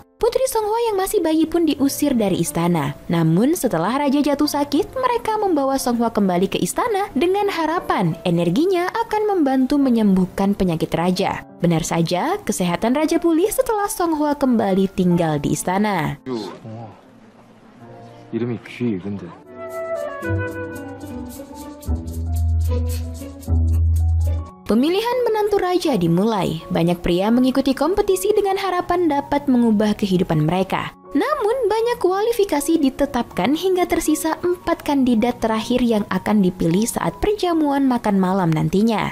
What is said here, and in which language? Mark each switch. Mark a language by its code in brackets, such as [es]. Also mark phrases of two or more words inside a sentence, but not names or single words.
[id] Putri Songhwa yang masih bayi pun diusir dari istana. Namun setelah raja jatuh sakit, mereka membawa Songhwa kembali ke istana dengan harapan energinya akan membantu menyembuhkan penyakit raja. Benar saja, kesehatan raja pulih setelah Songhwa kembali tinggal di istana. [ko] 이름이 귀 근데. [id] Pemilihan menantu raja dimulai. Banyak pria mengikuti kompetisi dengan harapan dapat mengubah kehidupan mereka. Namun banyak kualifikasi ditetapkan hingga tersisa 4 kandidat terakhir yang akan dipilih saat perjamuan makan malam nantinya.